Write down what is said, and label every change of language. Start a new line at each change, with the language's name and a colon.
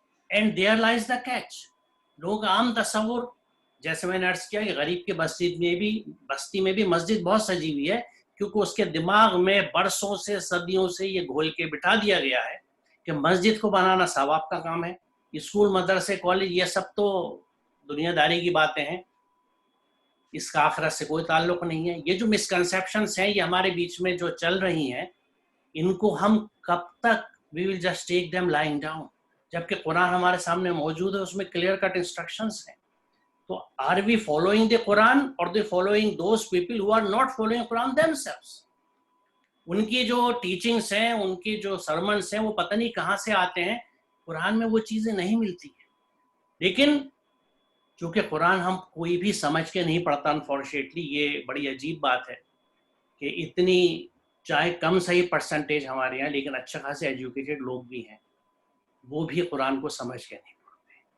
English: And there lies the catch.
Urdu: لوگوں کا عام تصور, جیسے میں نے عرض کیا کہ غریب کے بستی میں بھی مسجد بہت سجی ہوئی ہے, کیونکہ اس کے دماغ میں برسوں سے صدیوں سے یہ گھول کے بٹھا دیا گیا ہے کہ مسجد کو بنانا ثواب کا کام ہے, اسکول مدرسے کالج یہ سب تو دنیا داری کی باتیں ہیں, اس کا آخرت سے کوئی تعلق نہیں ہے. یہ جو مسکنسیپشنس ہیں یہ ہمارے بیچ میں جو چل رہی ہیں, ان کو ہم کب تک
English: we will just take them lying down,
Urdu: جبکہ قرآن ہمارے سامنے موجود ہے, اس میں کلیئر کٹ انسٹرکشنز ہیں.
English: تو are we following the Quran or they following those people who are not following Quran themselves?
Urdu: ان کی جو ٹیچنگز ہیں, ان کی جو سرمنس ہیں, وہ پتہ نہیں کہاں سے آتے ہیں. قرآن میں وہ چیزیں نہیں ملتی ہیں. لیکن چونکہ قرآن ہم کوئی بھی سمجھ کے نہیں پڑھتا, انفارچونیٹلی یہ بڑی عجیب بات ہے کہ اتنی چاہے کم صحیح پرسنٹیج ہمارے یہاں, لیکن اچھا خاصے ایجوکیٹڈ لوگ بھی ہیں, وہ بھی قرآن کو سمجھ کے نہیں پڑھتے.